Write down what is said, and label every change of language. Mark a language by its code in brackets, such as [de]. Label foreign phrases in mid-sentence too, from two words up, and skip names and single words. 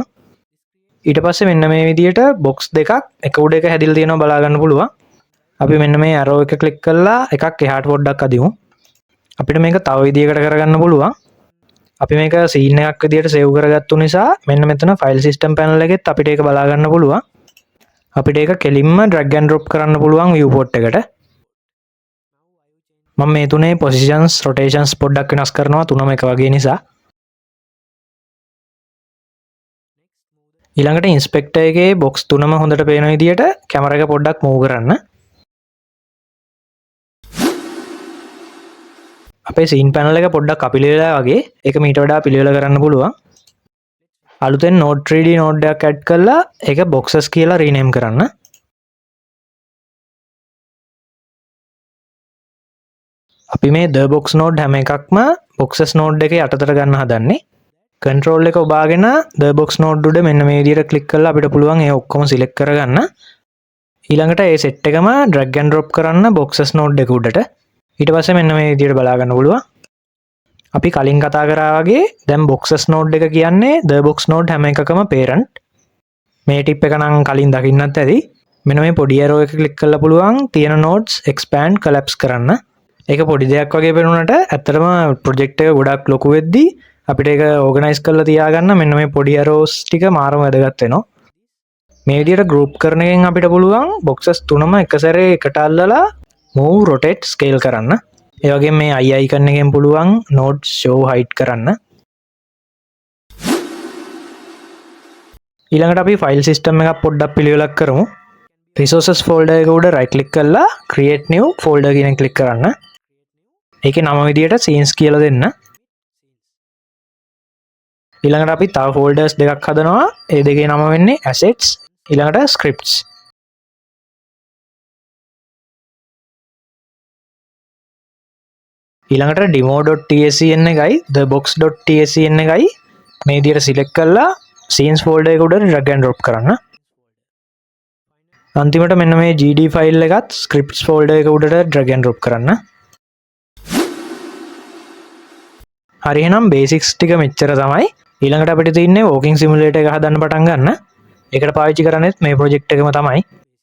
[si] ඊට පස්සේ මෙන්න මේ විදිහට box දෙකක් එක උඩ එක හැදිලා තියෙනවා බලා ගන්න පුළුවන්. අපි මෙන්න මේ arrow එක click කරලා එකක් එහාට පොඩ්ඩක් අදිමු. අපිට මේක තව විදිහකට කරගන්න පුළුවන්. අපි මේක scene එකක් විදිහට save කරගත්තු නිසා මෙන්න මෙතන [en] file system panel [si] එකෙත් අපිට ඒක බලා ගන්න පුළුවන්. අපිට ඒක කෙලින්ම [en] drag and drop [si] කරන්න පුළුවන් viewport එකට. මම මේ තුනේ [en] positions rotations [si] පොඩ්ඩක් වෙනස් කරනවා තුනම එක වගේ නිසා. ඊළඟට inspector එකේ box තුනම හොඳට පේන විදිහට කැමරා එක පොඩ්ඩක් move කරන්න. අපේ [en] scene panel [si] එක පොඩ්ඩක් අපිලිවෙලා වගේ ඒක මීට වඩා පිළිවෙල කරන්න පුළුවන්. අලුතෙන් [en] node 3D node [si] එකක් add කරලා ඒක boxes කියලා rename කරන්න. අපි මේ [en] the box node [si] හැම එකක්ම boxes node එකේ යටතට ගන්න හදන්නේ. control එක ඔබාගෙන [en] the box node [si] උඩ මෙන්න මේ විදිහට click කරලා අපිට පුළුවන් ඒ ඔක්කොම select කරගන්න. ඊළඟට ඒ set එකම [en] drag and drop [si] කරන්න [en] boxes node [si] එක උඩට. ඊට පස්සේ මෙන්න මේ විදිහට බලා ගන්න පුළුවන්. අපි කලින් කතා කරා වගේ දැන් [en] boxes node [si] එක කියන්නේ [en] the box node [si] හැම එකකම parent. මේ tip එක නම් කලින් දකින්නත් ඇති. මෙන්න මේ පොඩි arrow එක click කරලා පුළුවන් තියෙන nodes [en] expand collapse [si] කරන්න. ඒක පොඩි දෙයක් වගේ පෙනුනට ඇත්තටම ප්‍රොජෙක්ට් එක ගොඩක් ලොකු වෙද්දී අපිට ඒක ඕගනයිස් කරලා තියාගන්න මෙන්න මේ පොඩි arrows ටික මාරම වැදගත් වෙනවා. මේ විදිහට group කරන එකෙන් අපිට පුළුවන් boxes තුනම එක සැරේ එකට අල්ලලා [en] move rotate scale [si] කරන්න. ඒ වගේම මේ [en] eye icon [si] එකෙන් පුළුවන් nodes [en] show hide [si] කරන්න. ඊළඟට අපි [en] file system [si] එකක් පොඩ්ඩක් පිළිවෙලක් කරමු. [en] resources folder [si] එක උඩ [en] right click [si] කරලා [en] create new folder [si] කියන එක click කරන්න. ඒකේ නම විදියට scenes කියලා දෙන්න. ඊළඟට අපි තව folders දෙකක් හදනවා. ඒ දෙකේ නම වෙන්නේ assets ඊළඟට scripts. ඊළඟට demo.tscn එකයි thebox.tscn එකයි මේ විදියට select කරලා [en] scenes folder [si] එක උඩ [en] drag and drop [si] කරන්න. අන්තිමට මෙන්න මේ [en] gd file [si] එකත් [en] scripts folder [si] එක උඩට [en] drag and drop [si] කරන්න. හරි එහෙනම් basics ටික මෙච්චර තමයි. ඊළඟට අපිට තියෙන්නේ [en] walking simulator [si] එක හදන්න පටන් ගන්න. ඒකට පාවිච්චි කරන්නේ මේ project එකම තමයි.